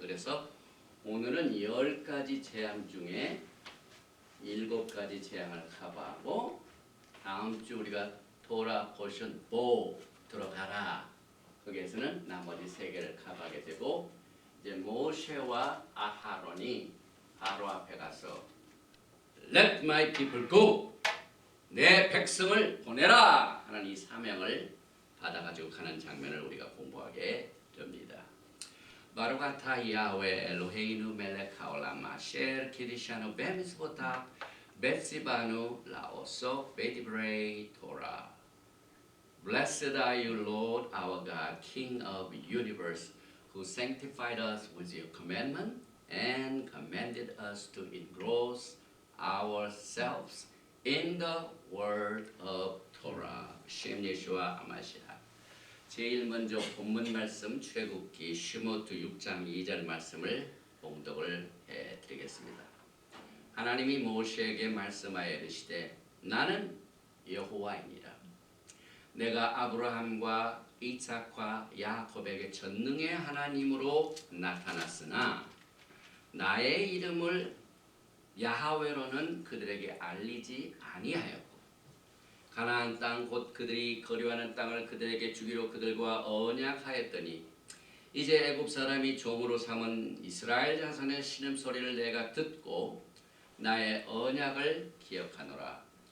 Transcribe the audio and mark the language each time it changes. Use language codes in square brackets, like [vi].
[ko] 그래서 오늘은 10가지 재앙 중에 7가지 재앙을 커버하고, 다음 주 우리가 토라 포션 보 들어가라, 거기에서는 나머지 3개를 커버하게 되고, 이제 모세와 아하론이 바로 앞에 가서 [en] Let my people go, [ko] 내 백성을 보내라 하는 이 사명을 받아가지고 가는 장면을 우리가 공부하게 됩니다. [he] 바루가타 야훼 엘로헤이누 멜렉 하올람 아셰르 키디샤누 베미스보타 베시바누 라오소 베디브레이 토라. [en] Blessed are you, Lord our God, King of the universe, who sanctified us with your commandment and commanded us to engross ourselves in the word of Torah. [ko] 셴 예수와 아마시아. 제일 먼저 본문 말씀 출애굽기 슈모트 6장 2절 말씀을 봉독을 해드리겠습니다. 하나님이 모세에게 말씀하여 이르시되, 나는 여호와이니라. 내가 아브라함과 이삭과 야곱에게 전능의 하나님으로 나타났으나 나의 이름을 야하웨로는 그들에게 알리지 아니하였고, 가나안 땅 곧 그들이 거류하는 땅을 그들에게 주기로 그들과 언약하였더니, 이제 애굽 사람이 종으로 삼은 이스라엘 자손의 신음소리를 내가 듣고 나의 언약을 기억하노라.